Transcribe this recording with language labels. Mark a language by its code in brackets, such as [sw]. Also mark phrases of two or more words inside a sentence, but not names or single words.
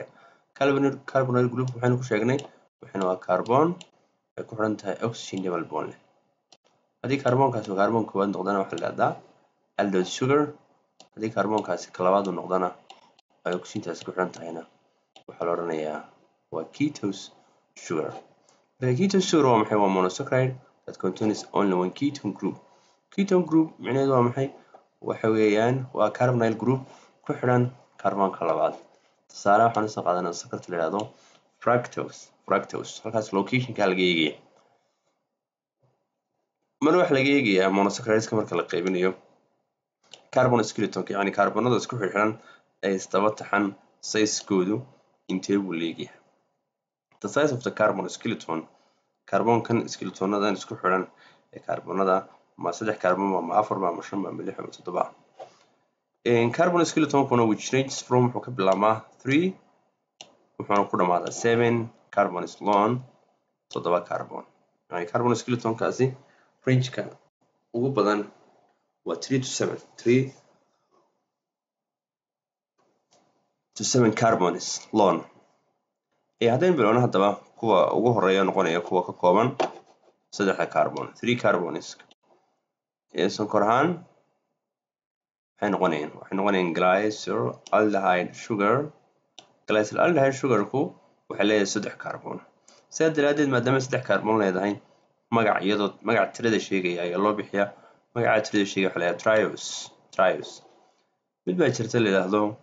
[en] carbonyl group [so] waxaynu ku sheegnay waxana waa carbon ay ku xiran tahay oxygen [en] double bond. [so] haddii carbonkaasi uu carbon koobaad noqdana waxa la yiraahdaa [en] aldose sugar, [so] haddii carbonkaasi ka labaad uu noqdana ay oxygentaasi ku xiran tahayna waxaa la oranayaa waa [en] ketose sugar. [so] marka [en] ketose sugar [so] waa maxay? [en] waa monosaccharide that contains only one ketone group. ketone group [so] micnaheedu waa maxay? waxa weeyaan waa [en] carbonyl group [so] ku xiran carbonka labaad. tusaale waxaan usoo qaadanaa sonkorta la yiraahdo fructose. halkaas location-ka laga eegaya. mar waxa laga eegayaa monosaccharideska marka la qaybinayo [en] carbon skeletonka, [so] yani carbonada isku xirxiran ee isdaba taxan size-koodu intee buu leeyahay. [en] the size of the carbon skeleton, [so] carbonkan skeletonadan isku xiran ee carbonada ma 3 carbon ma 4 ma 5 ma 6 ma 7. [en] carbon skeleton [so] kuna [en] which ranges from [so] wuxuu ka bilaabmaa 3 wuxuuna ku dhamaadaa 7 [en] carbon is long [so] 7 carbon yani [en] carbon skeleton [so] kaasi range-ka ugu badan waa 3 to 7 3 to 7 [en] carbon is long [so] haddaynu bilowno haddaba kuwa ugu horeeya noqonaya kuwa ka kooban 3 carbon 3 carbons sonkor ahaan waxay noqonayaan [en] glyceraldehyde sugar glyceraldehyde sugarku [so] waxay leedahay 3 carbon sidaa daraadeed maadaama 3 carbon leedahay magaca tirada sheegaya ayaa loo bixiyaa magaca tirada sheegaya waxa la yidhahdaa triose mid baa jirta la yidhaahdo